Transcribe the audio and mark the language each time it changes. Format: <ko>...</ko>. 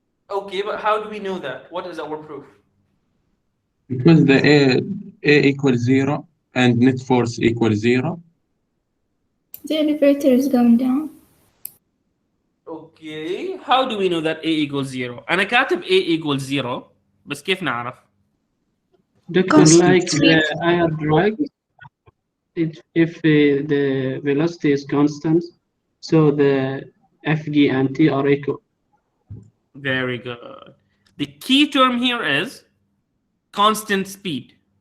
<en>Okay, but how do we know that? What is our proof? Because the A equals 0 and net force equals 0. The elevator is going down. Okay, how do we know that A equals 0?</en> <ar>أنا كاتب</ar> <en>A equals 0</en> <ar>بس كيف نعرف؟</ar> <en>Doctor, like the air drag, if the velocity is constant, so the Fg and T are equal. Very good. The key term here is constant speed.</en>